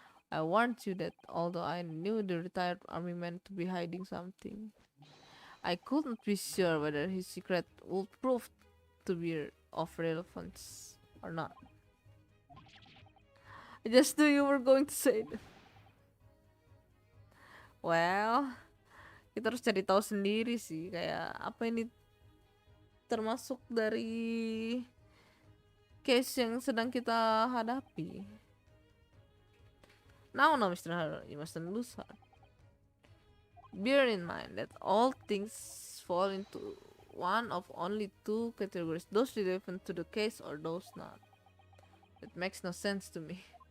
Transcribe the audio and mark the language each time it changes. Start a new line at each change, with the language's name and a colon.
English: I warned you that although I knew the retired army man to be hiding something, I couldn't be sure whether his secret would prove to be of relevance or not. I just knew you were going to say that.
Indonesian: Well, kita harus cari tahu sendiri sih, kayak apa ini termasuk dari case yang sedang kita hadapi.
English: Now, Mr. Haru, you mustn't lose heart. Bear in mind that all things fall into one of only two categories, those relevant to the case or those not. It makes no sense to me.